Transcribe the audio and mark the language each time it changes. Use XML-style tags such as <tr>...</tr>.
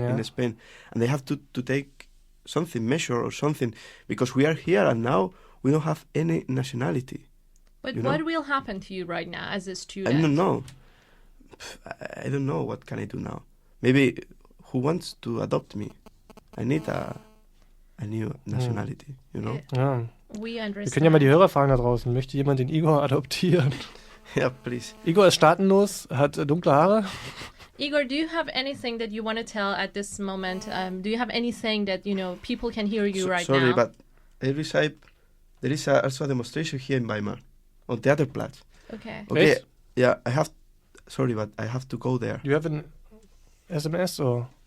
<en>in Spain, and they have to take something, measure or something, because we are here and now we don't have any nationality. But what will happen to you right now as a student? I don't know. I don't know what can I do now. Maybe who wants to adopt me? I need a new nationality, you know?</en> <de>Ja.</de> <en>We understand.</en> <de>Wir können ja mal die Hörer fragen da draußen. Möchte jemand den Igor adoptieren?</de> <en>Ja, please.</en> <de>Igor ist staatenlos, hat dunkle Haare.</de> <en>Igor, do you have anything that you want to tell at this moment? Do you have anything that, people can hear you right sorry, now? Sorry, but every side, there is also a demonstration here in Weimar, on Theaterplatz. Okay. Okay, yeah, sorry, but I have to go there. You have an SMS or?</en>